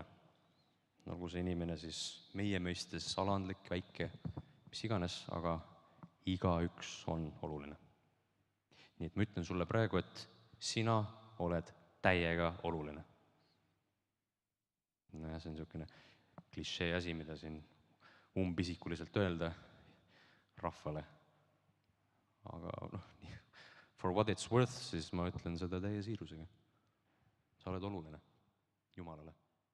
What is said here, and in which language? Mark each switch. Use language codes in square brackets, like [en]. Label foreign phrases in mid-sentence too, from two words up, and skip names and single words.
[et] Nagu see inimene siis meie mõistes alandlik, väike, mis iganes, aga igaüks on oluline. Nii et ma ütlen sulle praegu, et sina oled täiega oluline. No ja see on niisugune klišee asi, mida siin umbisikuliselt öelda rahvale. [en] Aga for what it's worth, [et] siis ma ütlen seda täie siirusega. Sa oled oluline Jumalale.